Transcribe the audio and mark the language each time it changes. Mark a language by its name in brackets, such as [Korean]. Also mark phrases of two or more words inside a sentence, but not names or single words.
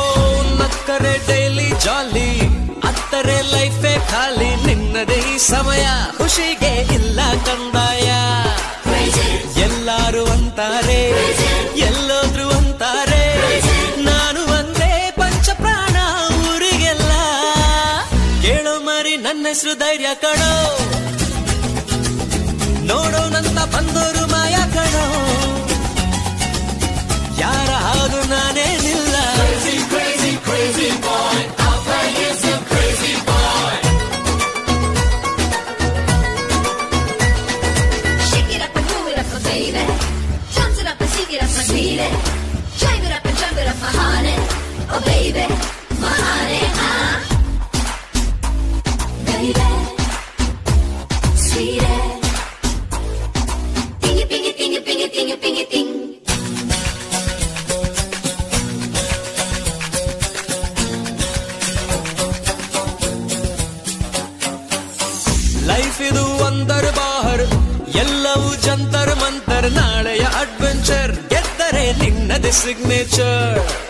[Kannada] ನಕ್ಕರೆ [English] daily jolly [Kannada] ಅತ್ತರೆ ಲೈಫೇ ಖಾಲಿ ನಿನ್ನದೇ ಈ ಸಮಯ ಖುಷಿಗೆ ಇಲ್ಲ ಕಂದಾಯ ಎಲ್ಲಾರು ಅಂತಾರೆ ಎಲ್ಲೋದ್ರು ಅಂತಾರೆ ನಾನು ಒಂದೇ ಪಂಚಪ್ರಾಣ ಊರಿಗೆಲ್ಲ ಕೇಳೋ ಮರಿ ನನ್ನ ಹೆಸರು ಧೈರ್ಯ ಕಣೋ ನೋಡೋಣಂತ ಬಂದೋರು ಮಾಯ ಕಣೋ ಯಾರ ಹಾಗು ನಾನೇನಿಲ್ಲ [English] Baby, jump it up and shake it up, my sweetie. Drive it up and jump it up, my honey. Oh baby, my honey, baby, sweetie. Ding it, ding it, ding it, ding it, ding it, ding it, ding. [Kannada] ಲೈಫ್ ಇದು ಒಂದರ್ ಬಾಹರ್ ಎಲ್ಲವೂ ಜಂತರ್ ಮಂತರ್ ನಾಳೆಯ ಅಡ್ವೆಂಚರ್ ಗೆದ್ದರೆ ನಿನ್ನದೇ ಸಿಗ್ನೇಚರ್